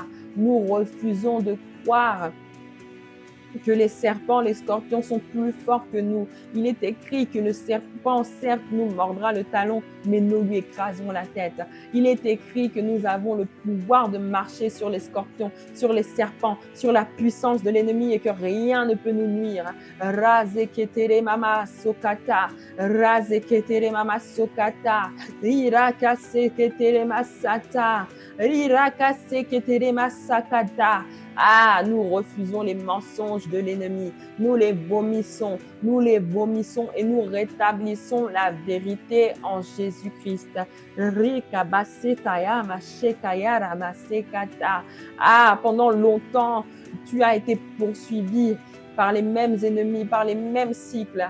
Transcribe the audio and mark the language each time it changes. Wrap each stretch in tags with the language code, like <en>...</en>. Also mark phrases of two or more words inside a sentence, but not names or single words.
<fr>Nous refusons de croire que les serpents, les scorpions sont plus forts que nous. Il est écrit que le serpent, certes, nous mordra le talon, mais nous lui écrasons la tête. Il est écrit que nous avons le pouvoir de marcher sur les scorpions, sur les serpents, sur la puissance de l'ennemi et que rien ne peut nous nuire. Razeketere mama sokata, razeketere mama sokata, irakaseketere masata, irakaseketere masakata. Ah, nous refusons les mensonges de l'ennemi. Nous les vomissons et nous rétablissons la vérité en Jésus-Christ. Ah, pendant longtemps, tu as été poursuivi par les mêmes ennemis, par les mêmes cycles.</fr>